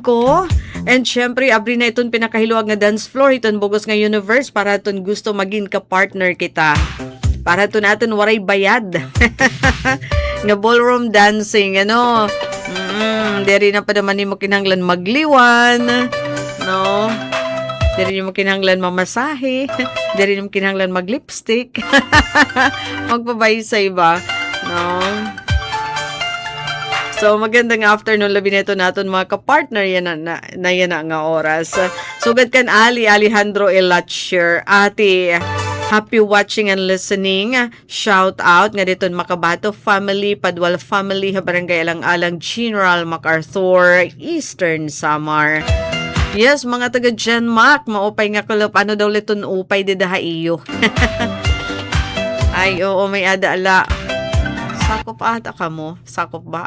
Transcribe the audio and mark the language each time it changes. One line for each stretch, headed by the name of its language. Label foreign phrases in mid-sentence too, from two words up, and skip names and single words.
Waray: And syempre, abri na itong pinakahiluag nga
English: dance floor.
Waray: Itong bugos nga universe para itong gusto maging ka-partner kita. Para ito natin waray bayad. Nga
English: ballroom dancing,
Waray: ano. Diri na pa naman ni mo kinahanglan magliwan, no? Diri mo kinahanglan mamasahe, diri mo kinahanglan maglipstick, magpabaysay ba, no? So, magandang afternoon, labi nito naton mga kapartner, yan na yan nga oras. Sugad kan Ali, Alejandro Elatcher, ate,
English: happy watching and listening.
Waray: Shout out nga dito Makabato family, Padwal family, Barangay Alang-Alang, General MacArthur, Eastern Samar. Yes, mga taga Genmac, maupay nga kulop, ano daw liton upay didaha iyo. Ay, oo, may adaala. Sakop ata ka mo? Sakop ba?